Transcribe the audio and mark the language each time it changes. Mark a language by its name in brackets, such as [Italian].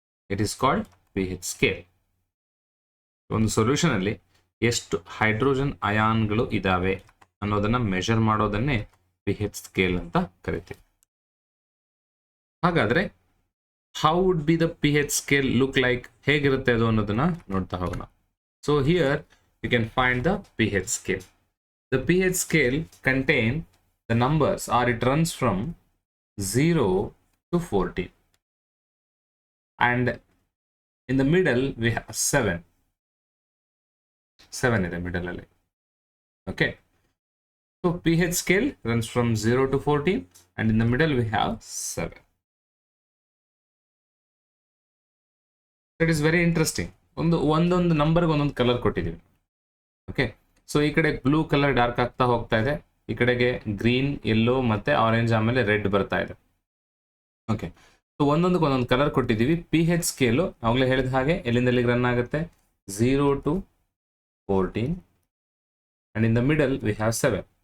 [English] It is called pH scale. [Kannada] ಒಂದು solution ಅಲ್ಲಿ ಎಷ್ಟು ಹೈಡ್ರೋಜನ್ ಅಯಾನ್ಗಳು ಇದಾವೆ ಅನ್ನೋದನ್ನ ಮೆಷರ್ ಮಾಡೋದನ್ನೇ pH ಸ್ಕೇಲ್ ಅಂತ ಕರಿತೀವಿ. [English] ಹಾಗಾದ್ರೆ how would be the pH scale look like? [Kannada] ಹೇಗಿರುತ್ತೆ ಅದು ಅನ್ನೋದನ್ನ ನೋಡ್ತಾ ಹೋಗೋಣ. [English] So here you can find the pH scale. The pH scale contain the numbers, or it runs from 0 to 14. And in the middle we have 7. 7 in the middle. Okay. So pH scale runs from 0 to 14 and in the middle we have 7. That is very interesting. [Kannada] ಒಂದೊಂದು ನಂಬರ್ಗೆ ಒಂದೊಂದು colour ಕೊಟ್ಟಿದ್ದೀವಿ. Okay, so ಈ ಕಡೆ blue colour dark ಆಗ್ತಾ ಹೋಗ್ತಾ ಇದೆ, ಈ ಕಡೆಗೆ ಗ್ರೀನ್, ಯೆಲ್ಲೋ ಮತ್ತೆ ಆರೆಂಜ್, ಆಮೇಲೆ ರೆಡ್ ಬರ್ತಾ ಇದೆ. ಓಕೆ, ಸೊ ಒಂದೊಂದಕ್ಕೆ ಒಂದೊಂದು ಕಲರ್ ಕೊಟ್ಟಿದ್ದೀವಿ. pH ಸ್ಕೇಲು ಅವಾಗಲೇ ಹೇಳಿದ ಹಾಗೆ ಎಲ್ಲಿಂದ ಎಲ್ಲಿಗೆ ರನ್ ಆಗುತ್ತೆ? [English] 0 to 14 and in the middle we have 7.